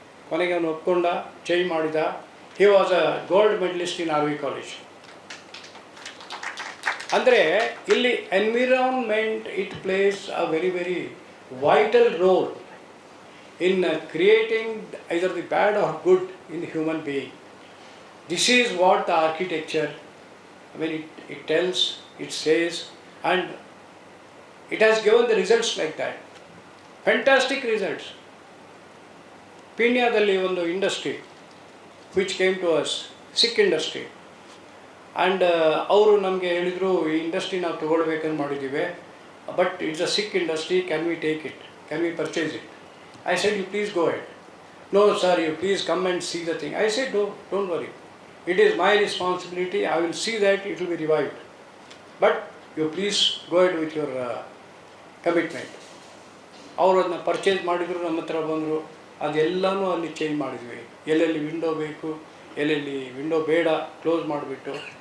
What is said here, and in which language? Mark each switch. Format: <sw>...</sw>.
<kn>ಕೊನೆಗೆ ಅವನು ಒಪ್ಕೊಂಡ, ಚೇಂಜ್ ಮಾಡಿದ.</kn> <en>He was a gold medalist in RV college.</en> <kn>ಅಂದರೆ ಇಲ್ಲಿ</kn> <en>Environment it plays a very vital role in creating either the bad or good in human being. This is what the architecture, it tells, it says, and it has given the results like that. Fantastic results.</en> <kn>ಪೀಣ್ಯದಲ್ಲಿ ಒಂದು industry</kn> <en>which came to us, sick industry, and</en> <kn>ಅವರು ನಮಗೆ ಹೇಳಿದರು, ಈ industry ನಾವು ತೊಗೊಳ್ಬೇಕಂತ ಮಾಡಿದ್ದೀವಿ,</kn> <en>But it's a sick industry, can we take it, can we purchase it? I said, you please go ahead. No sir, you please come and see the thing. I said, no, don't worry, it is my responsibility, I will see that it will be revived, but you please go ahead with your commitment.</en> <kn>ಅವರು ಅದನ್ನ purchase ಮಾಡಿದರು, ನಮ್ಮ ಹತ್ರ ಬಂದರು, ಅದೆಲ್ಲನೂ ಅಲ್ಲಿ change ಮಾಡಿದ್ವಿ. ಎಲ್ಲೆಲ್ಲಿ window ಬೇಕು, ಎಲ್ಲೆಲ್ಲಿ ವಿಂಡೋ ಬೇಡ ಕ್ಲೋಸ್ ಮಾಡಿಬಿಟ್ಟು.</kn>